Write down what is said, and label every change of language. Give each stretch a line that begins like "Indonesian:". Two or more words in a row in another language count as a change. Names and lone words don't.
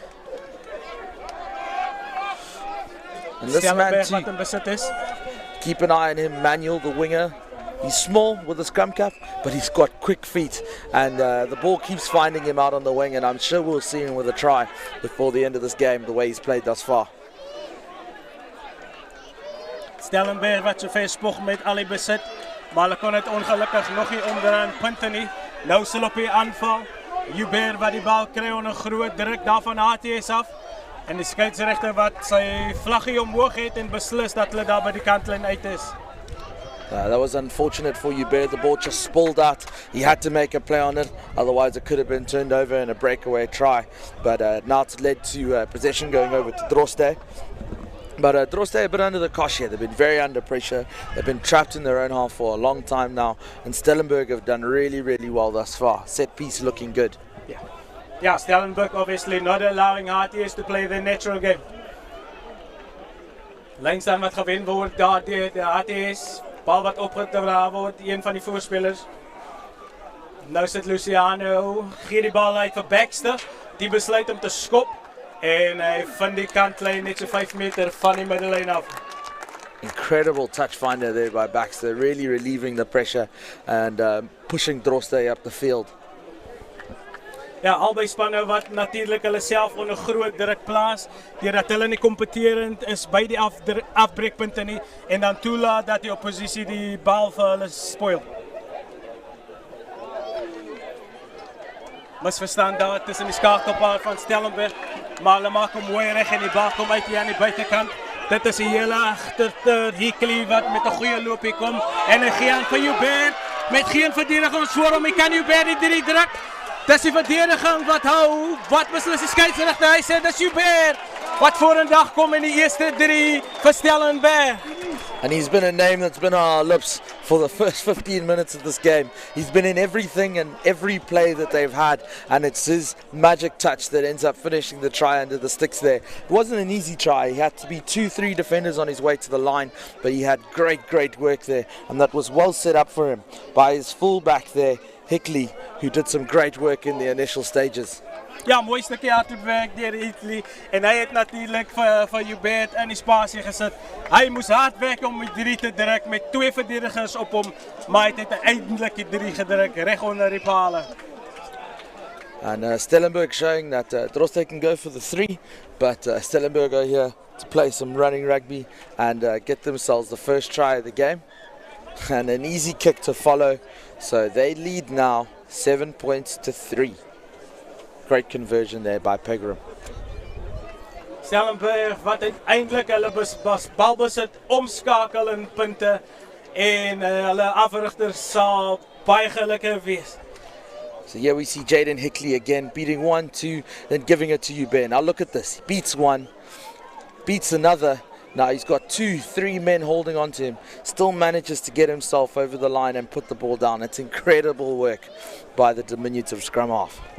English: And this man too, keep an eye on him, Manuel, the winger. He's small with a scrum cap, but he's got quick feet. And the ball keeps finding him out on the wing, and I'm sure we'll see him with a try before the end of this game, the way he's played thus far.
Afrikaans: Stellenberg wat so ver spog met al die besit, maar hulle kon dit ongelukkig nog nie omdraai punte nie. Nou sal op die aanval. Hubert wat die bal kry onder groot druk daar van HTS af. En die skeieregter wat sy vlaggie omhoog het en beslis dat hulle daar by die kantlyn uit is.
English: That was unfortunate for Hubert. The ball just spilled out. He had to make a play on it, otherwise it could have been turned over in a breakaway try. But now it's led to possession going over to Drostdy. But Drostdy a bit under the cosh here. They've been very under pressure. They've been trapped in their own half for a long time now. And Stellenberg have done really, really well thus far. Set piece looking good. Yeah, Stellenberg obviously not allowing HTS to play their natural game.
Afrikaans: Langstaan wat gewen word daar die HTS. Bal wat opgedra word, een van die voorspelers. Nou sit Luciano, gee die bal uit vir Baxter. Die besluit om te skop. En hy vind die kantlyn net so 5 meter van die middellyn af.
English: Incredible touch finder there by Baxter, really relieving the pressure and pushing Drostdy up the field.
Afrikaans: Ja, albei spanne wat natuurlik hulle self onder groot druk plaas, deurdat hulle nie kompeterend is by die afbreekpunte nie en dan toelaat dat die oppositie die bal vir hulle spoil. Misverstand daar tussen die skakelpaar van Stellenberg, maar hulle maak hom mooi reg en die bal kom uit hier aan die buitekant. Dit is 'n hele agter Hickley wat met 'n goeie loop hier kom en hy gee aan vir Hubert met geen verdediging voor hom. Hy kan Hubert die 3 druk. Dis die verdediging wat hou, wat beslis die skeieregter, hy sê dis Hubert wat vorendag kom in die eerste 3 vir Stellenberg.
English: And he's been a name that's been on our lips for the first 15 minutes of this game. He's been in everything and every play that they've had, and it's his magic touch that ends up finishing the try under the sticks there. It wasn't an easy try. He had to be 2-3 defenders on his way to the line, but he had great work there, and that was well set up for him by his fullback there, Hickley, who did some great work in the initial stages.
Afrikaans: Ja, mooi stukkie hardwerk deur Hickley en hy het natuurlik vir Hubert in die spasie gesit. Hy moes hard werk om die 3 te druk met 2 verdedigers op hom, maar hy het uiteindelik die 3 gedruk reg onder die pale.
English: And Stellenberg showing that Drostdy can go for the 3, but Stellenberg are here to play some running rugby and get themselves the first try of the game and an easy kick to follow. So they lead now 7 points to 3. Great conversion there by Pegram.
Afrikaans: Stellenberg wat uiteindelik hulle balbesit omskakel in punte en hulle afrigters sal baie gelukkig wees.
English: So here we see Jaden Hickley again beating 1, 2, then giving it to Hubert. Now look at this. He beats one, beats another. Now he's got 2, 3 men holding on to him. Still manages to get himself over the line and put the ball down. It's incredible work by the diminutive scrum half.